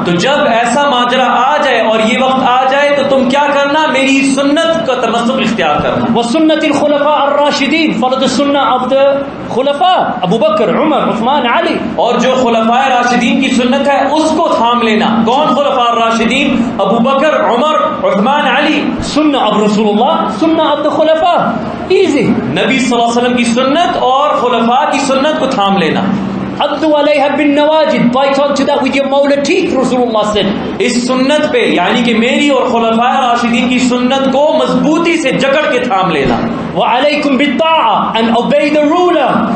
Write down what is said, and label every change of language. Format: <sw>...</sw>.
<ur>تو جب ایسا ماجرا آ جائے اور یہ وقت آ جائے تو تم کیا کرنا؟ میری سنت کا تمسک اختیار کرنا.</ur> <ar>وسنة الخلفاء الراشدين.</ar> <en>Follow the sunnah of the خلفاء.</en> <ur>ابو بکر، عمر، عثمان، علی. اور جو خلفاء راشدین کی سنت ہے اس کو تھام لینا. کون خلفاء راشدین؟ ابو بکر، عمر، عثمان، علی.</ur> <en>سنہ of رسول اللہ، سنہ of the خلفاء. Easy.</en> <ur>نبی صلی اللہ علیہ وسلم کی سنت اور خلفاء کی سنت کو تھام لینا.</ur> <ar>عضوا علیہا بالنواجذ.</ar> <en>Bite onto that with your molar teeth, Rasulullah said.</en> <ur>اس سنت پہ یعنی کہ میری اور خلفاء راشدین کی سنت کو مضبوطی سے جکڑ کے تھام لینا.</ur> <ar>وعلیکم بالطاعہ</ar> <en>and obey the ruler.</en>